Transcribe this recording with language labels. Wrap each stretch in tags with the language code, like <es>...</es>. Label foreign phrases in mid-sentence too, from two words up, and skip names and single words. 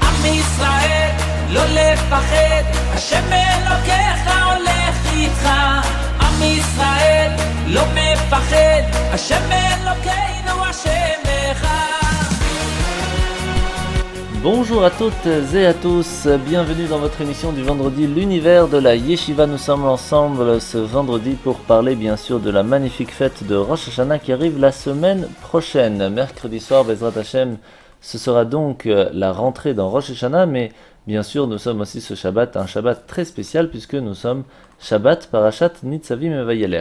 <he>ישראל, לא לפחד, השם אלוקיך הולך איתך. עם ישראל, לא מפחד, השם אלוקינו השם אחד.</he> <fr>Bonjour à toutes et à tous, bienvenue dans votre émission du vendredi, l'univers de la Yeshiva. Nous sommes ensemble ce vendredi pour parler bien sûr de la magnifique fête de Rosh Hashanah qui arrive la semaine prochaine. Mercredi soir,</fr> <he>בעזרת השם,</he> <fr>ce sera donc la rentrée dans Rosh Hashanah, mais bien sûr nous sommes aussi ce Shabbat, un Shabbat très spécial puisque nous sommes</fr> <he>שבת פרשת ניצבים</he> <fr>et Vayeler.</fr>